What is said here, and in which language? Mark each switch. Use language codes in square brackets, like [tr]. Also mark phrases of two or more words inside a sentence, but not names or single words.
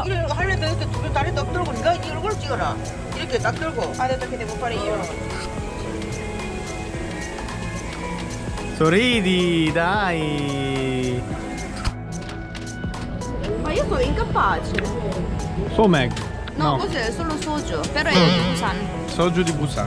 [ko] 이렇게 하려다 이렇게 두 다리 딱 들고 네가 이 얼굴 찍어라. 이렇게 딱 들고. [it] Adesso che devo fare io. Sorridi, dai. Ma io sono incapace. Someg. No, cos'è? Solo soju. Però è di Busan. Soju di Busan.